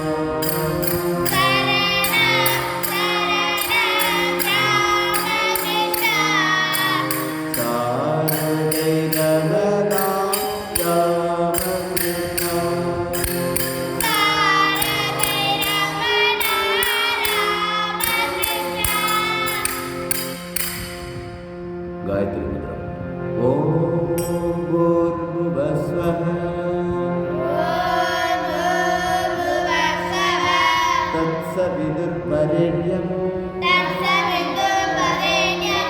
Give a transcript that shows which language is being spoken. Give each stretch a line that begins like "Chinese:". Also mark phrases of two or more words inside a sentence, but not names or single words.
Tamil: சரணம் சரணம் ராமகிருஷ்ணா. சாரதை ரமணா ராமகிருஷ்ணா. சாரதை ரமணா ராமகிருஷ்ணா.
Sanskrit: गायत्री मंत्र. ओम भूर्भुवस्वः ॐ भूर्वस्वः तत्सवितुर्वरेण्यं तत्सवितुर्वरेण्यं